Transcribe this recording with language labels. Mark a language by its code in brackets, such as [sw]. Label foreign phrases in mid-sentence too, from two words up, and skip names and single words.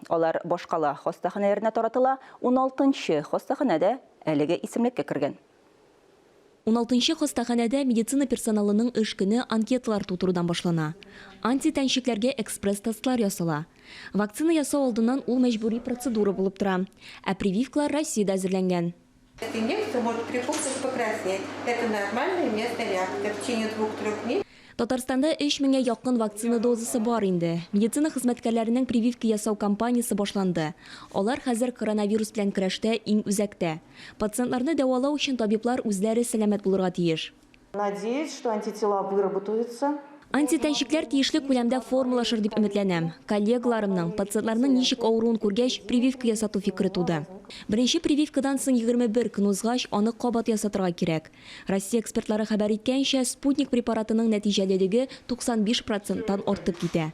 [tt] Алар башкала хастаханәләренә таратыла, 16-нчы хастаханәдә әлеге исемлеккә кергән. 16-нчы хастаханәдә медицина персоналының эш көне анкеталар тутырудан башлана. Антитәнчекләргә экспресс-тестлар ясала. Вакцина ясау алдыннан ул мәҗбүри процедура булып тора. Ә прививкалар Россиядә әзерләнгән. [ru] Эта инъекция может при укусе покраснеть. Это нормальная местная реакция. В течение 2-3 дней. [tt] Татарстанда 3000-гә якын вакцина дозасы бар инде. Медицина хезмәткәрләренең прививка ясау кампаниясе башланды. Алар хәзер коронавирус белән көрәштә иң үзәктә. Пациентларны дәвалау өчен табиблар үзләре сәламәт булырга тиеш. [ru] Надеюсь, что антитела выработаются. [tt] Антитәнчекләр тиешле күләмдә формалашыр дип өметләнәм. Коллегаларымның пациентларның ничек авыруын күргәч, прививка ясату фикере туды. Беренче прививкадан соң 21 көн узгач, аны кабат ясатырга кирәк. Россия экспертлары хәбәр иткәнчә, спутник препаратының нәтиҗәлелеге 95%-тан артып китә.